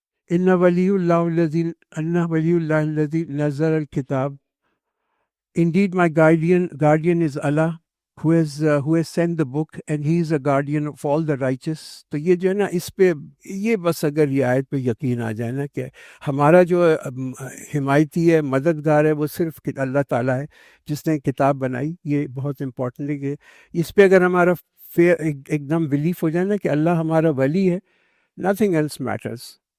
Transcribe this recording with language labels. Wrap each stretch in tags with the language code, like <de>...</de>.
<ar>ان ولی اللہ الذی نزل الکتاب.</ar> <en>Indeed, my guardian is Allah, who has sent the book, and he is a guardian of all the righteous.</en> <ur>تو یہ جو ہے نا، اس پہ یہ بس اگر یہ آیت پہ یقین آ جائے نا کہ ہمارا جو حمایتی ہے، مددگار ہے، وہ صرف اللہ تعالیٰ ہے جس نے کتاب بنائی. یہ بہت امپورٹنٹ ہے کہ اس پہ اگر ہمارا ایک دم بلیف ہو جائے نا کہ اللہ ہمارا ولی ہے،</ur> <en>nothing else matters.</en>